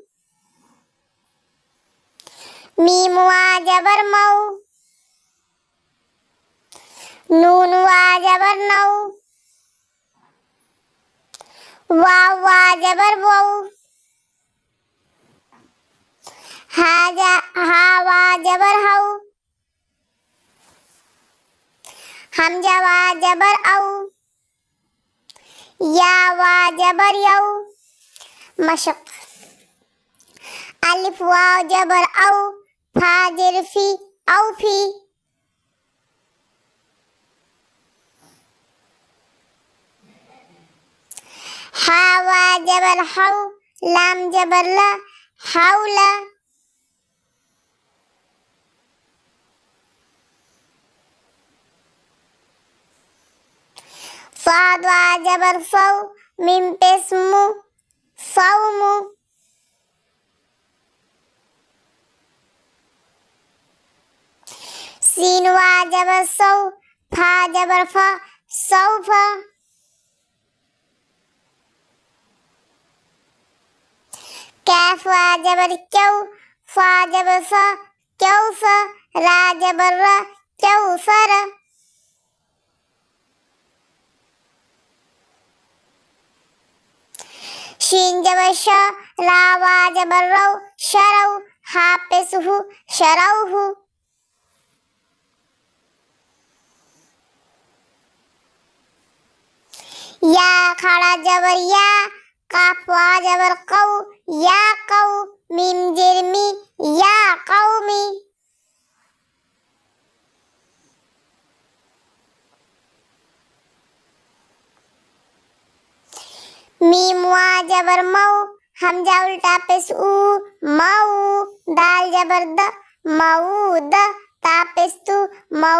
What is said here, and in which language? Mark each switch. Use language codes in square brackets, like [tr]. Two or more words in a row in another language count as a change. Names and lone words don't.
[ur] میم واو زبر مو، نون واو زبر نو، واو واو زبر وو، ہا واو زبر ہو، ہمزہ واو زبر او، یا واو زبر یو، مشک. الف واو زبر او، فا زیر فی اوفی، ہا واو زبر ہو، لام زبر لا، ہولا. صاد واو زبر صو، میم پیش مو، صومو. سین واو زبر سو, فا زبر فا، سوفا. کاف واو زبر کو، فا زبر سا، کوسا. را زبر را، کوسرا۔ شین زبر شا، را واو زبر رو، شرو. ہا پیش ہو، شروہو. یا کھڑا زبر یا، کاف واو زبر کو، یا کو. میم زیر می، یا کومی. میم واو زبر مو، ہمزہ الٹا پیش او، مؤ. دال زبر د، مؤد۔ تا پیش تو، مؤ.